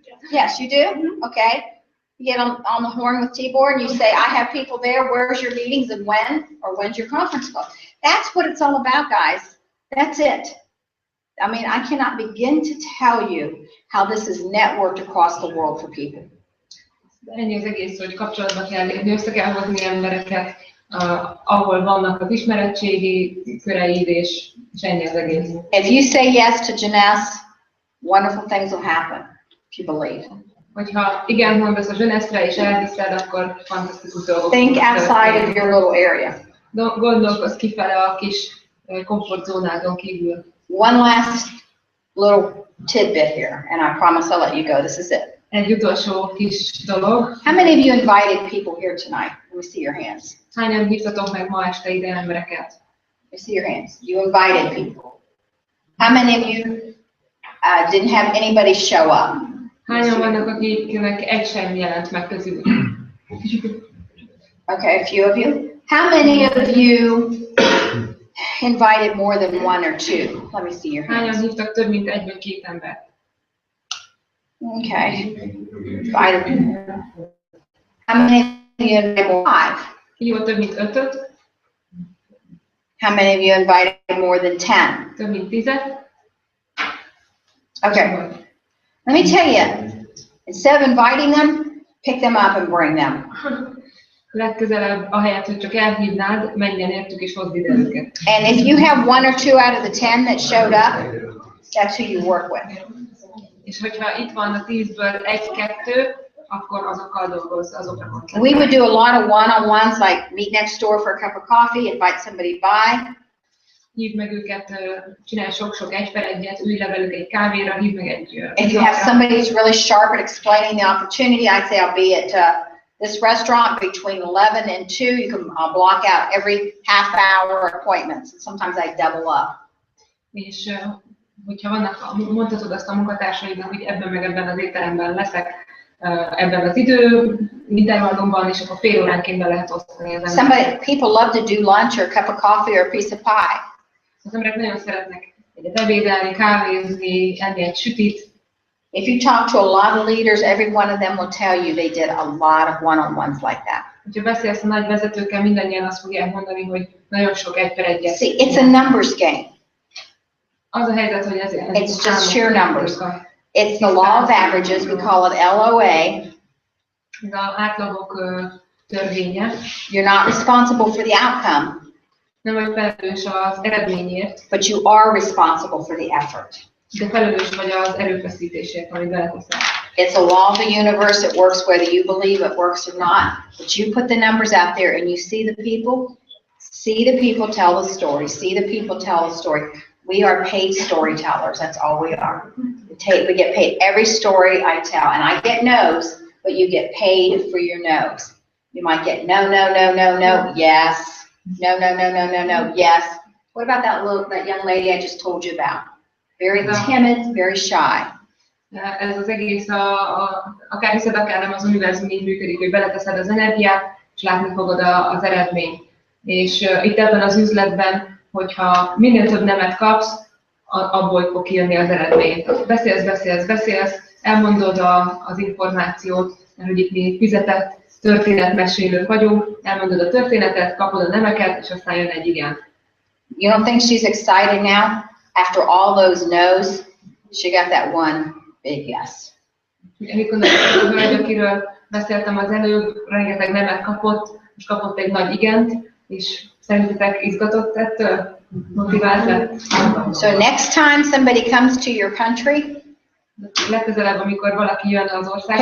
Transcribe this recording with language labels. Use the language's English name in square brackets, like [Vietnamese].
[English] Yes, you do? Okay. You get on the horn with Tibor and you say, I have people there, where's your meetings and when? Or when's your conference call? That's what it's all about, guys. That's it. I mean, I cannot begin to tell you how this is networked across the world for people. [Hungarian] Ennyi az egész, hogy kapcsolatba kell lépni, össze kell hozni embereket, ahol vannak az ismeretségi köreid, és ennyi az egész. [English] If you say yes to Jeunesse, wonderful things will happen, if you believe. [Hungarian] Hogyha igen mondasz a Jeunesse-re és elhiszed, akkor fantasztikus dolgok. [English] Think outside of your little area. [Hungarian] Gondolkozz kifele a kis komfortzónádon kívül. [English] One last little tidbit here, and I promise I'll let you go. This is it. [Hungarian] Egy utolsó kis dolog. [English] How many of you invited people here tonight? Let me see your hands. [Hungarian] Hányan hívtatok meg ma este ide embereket? [English] Let me see your hands. You invited people. How many of you didn't have anybody show up? [Hungarian] Hányan vannak, akiknek egy sem jelent meg közül? [English] Okay, a few of you. How many of you invited more than one or two? Let me see your hands. [Hungarian] Hányan hívtak több mint egy vagy két embert? [English] Okay. How many of you invited more than 5? [Hungarian] Hívott több mint 5-öt? [English] How many of you invited more than 10? [Hungarian] Több mint 10-et? [English] Okay. Let me tell you, instead of inviting them, pick them up and bring them. [Hungarian] Legközelebb, ahelyett, hogy csak elhívnád, menjen értük és hozd ide őket. [English] And if you have 1 or 2 out of the 10 that showed up, that's who you work with. [Hungarian] És hogyha itt van a 10-ből 1-2, akkor azokkal dolgozz, azokra koncentrálj. [English] We would do a lot of one-on-ones, like meet next door for a cup of coffee, invite somebody by. [Hungarian] Hívd meg őket, csinálj sok-sok 1-1, ülj le velük egy kávéra, hívd meg egy... [English] If you have somebody who's really sharp at explaining the opportunity, I'd say I'll be at this restaurant between 11 and 2. You can block out every half-hour appointments. Sometimes I double up. [Hungarian] És hogyha vannak, mondhatod azt a munkatársaidnak, hogy ebben meg ebben az étteremben leszek, ebben az intervallumban, és akkor fél óránként be lehet osztani az embereket. [English] People love to do lunch or a cup of coffee or a piece of pie. [Hungarian] Az emberek nagyon szeretnek egyet ebédelni, kávézni, enni egy sütit. [English] If you talk to a lot of leaders, every one of them will tell you they did a lot of one-on-ones like that. [Hungarian] Ha beszélsz a nagy vezetőkkel, mindannyian azt fogják mondani, hogy nagyon sok 1-1. [English] See, it's a numbers game. [Hungarian] Az a helyzet, hogy ez [English] it's just sheer numbers. It's the law of averages. We call it LOA. [Hungarian] Ez az átlagok törvénye. [English] You're not responsible for the outcome. [Hungarian] Nem vagy felelős az eredményért. [English] But you are responsible for the effort. [Hungarian] De felelős vagy az erőfeszítésért, amit beleteszel. [English] It's a law of the universe. It works whether you believe it works or not. But you put the numbers out there and you see the people. See the people tell the story. See the people tell the story. We are paid storytellers. That's all we are. We get paid every story I tell. And I get no's, but you get paid for your no's. You might get no, no, no, no, no, yes. No, no, no, no, no, no, yes. What about that young lady I just told you about? Very timid, very shy. [Hungarian] Ez az egész, akár hiszed, akár nem, az univerzum így működik, hogy beleteszed az energiát, és látni fogod az eredményt. És itt ebben az üzletben, hogyha minél több nemet kapsz, abból fog kijönni az eredmény. Beszélsz, elmondod az információt, mert hogy itt mi fizetett történetmesélők vagyunk, elmondod a történetet, kapod a nemeket, és aztán jön egy igen. [English] You don't think she's excited now? After all those no's, she got that one big yes. [Hungarian] Mit gondolod, a hölgy, akiről beszéltem az előbb, rengeteg nemet kapott, és kapott egy nagy igent, és szerintetek izgatott ettől? Motivált lett? [English] So next time somebody comes to your country, [Hungarian] legközelebb, amikor valaki jön az országba,